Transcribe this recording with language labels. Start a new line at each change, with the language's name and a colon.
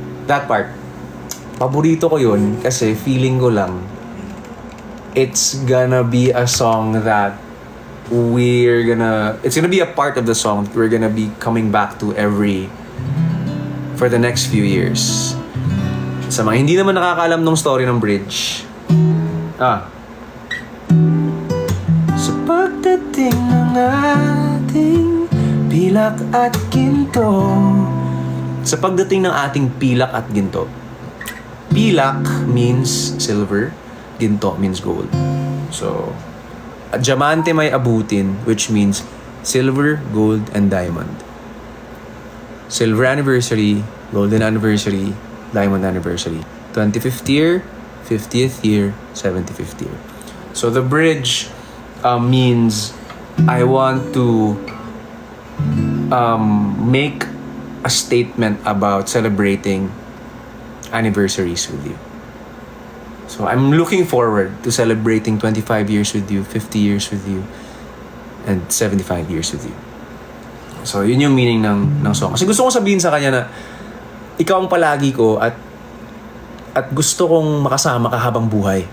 English: That part,
Filipino: paborito ko yun kasi feeling ko lang
English: it's gonna be a song that it's gonna be a part of the song that we're gonna be coming back to for the next few years.
Filipino: Sa mga hindi naman nakakaalam ng story ng bridge, sa pagdating ng ating pilak at ginto, sa pagdating ng ating pilak at ginto, pilak
English: means silver,
Filipino: ginto
English: means gold. So,
Filipino: diamante may abutin,
English: which means silver, gold, and diamond. Silver anniversary, golden anniversary, diamond anniversary. 25th year, 50th year, 75th year. So the bridge means I want to make a statement about celebrating anniversaries with you. So I'm looking forward to celebrating 25 years with you, 50 years with you, and 75 years with you.
Filipino: So yun yung meaning ng song. Kasi gusto kong sabihin sa kanya na ikaw ang palagi ko at gusto kong makasama ka habang buhay.